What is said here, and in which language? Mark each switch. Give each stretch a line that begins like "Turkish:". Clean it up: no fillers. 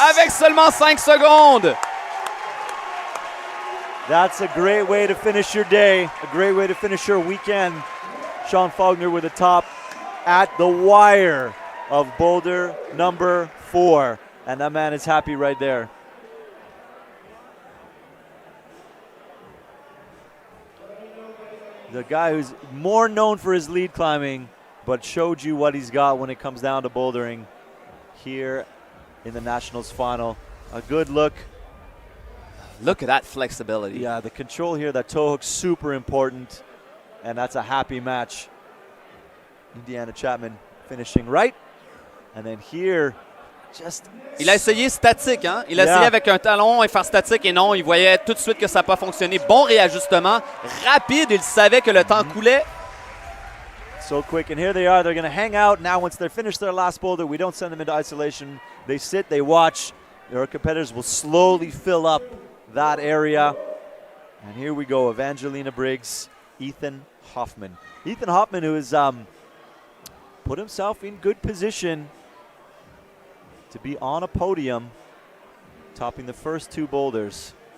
French: Avec seulement 5 secondes.
English: That's a great way to finish your day. A great way to finish your weekend. Sean Faulkner with a top at the wire of Boulder number 4. And that man is happy right there. The guy who's more known for his lead climbing, but showed you what he's got when it comes down to bouldering here in the Nationals final. A good look. Look at that flexibility. Yeah, the control here, that toe hook, super important. And that's a happy match. Indiana Chapman finishing right. And then here, just...
French: Il a essayé statique, hein? Il a essayé avec un talon et faire statique et non, il voyait tout de suite que ça n'a pas fonctionné. Bon réajustement, rapide, il savait que le temps coulait.
English: So quick, and here they are. They're going to hang out now. Once they're finished their last boulder, we don't send them into isolation. They sit, they watch. Their competitors will slowly fill up that area. And here we go, Evangelina Briggs, Ethan Hoffman. Ethan Hoffman, who has put himself in good position to be on a podium, topping the first 2 boulders.